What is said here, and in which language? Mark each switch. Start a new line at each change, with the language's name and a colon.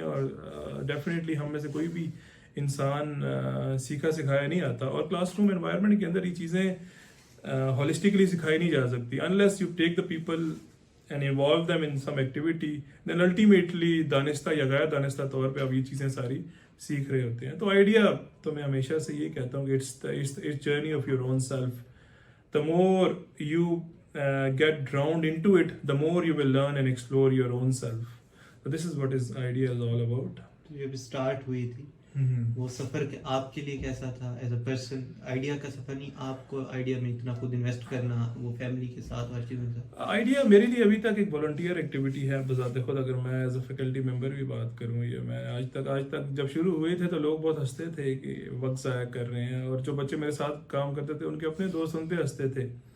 Hindi: और डेफिनेटली हम में से कोई भी इंसान सीखा सिखाया नहीं आता, और क्लासरूम एनवायरनमेंट के अंदर ये चीज़ें होलिस्टिकली सिखाई नहीं जा सकती।
English: unless you take the people and involve them in some activity, then ultimately
Hindi: दानिस्ता या गैर दानिस्ता तौर पे आप ये चीज़ें सारी सीख रहे होते हैं। तो आइडिया तो मैं हमेशा से ये कहता हूँ कि
English: it's journey of your own self. The more you get drowned into it, the more you will learn and explore your own self. So this is what is idea is all about.
Hindi: तो जब start हुई थी वो सफर आपके लिए कैसा था as a person? Idea का सफर नहीं, आपको आइडिया में इतना खुद इन्वेस्ट करना, वो फैमिली के साथ हर चीज़ में था। आइडिया मेरे लिए अभी तक एक वॉलंटियर एक्टिविटी है बजाते खुद। अगर मैं एज अ फैकल्टी मेंबर भी बात करूँ, ये मैं आज तक जब शुरू हुए थे तो लोग बहुत हंसते थे कि वक्त ज़ाया कर रहे हैं, और जो बच्चे मेरे साथ काम करते थे उनके अपने दोस्त उनते हंसते थे।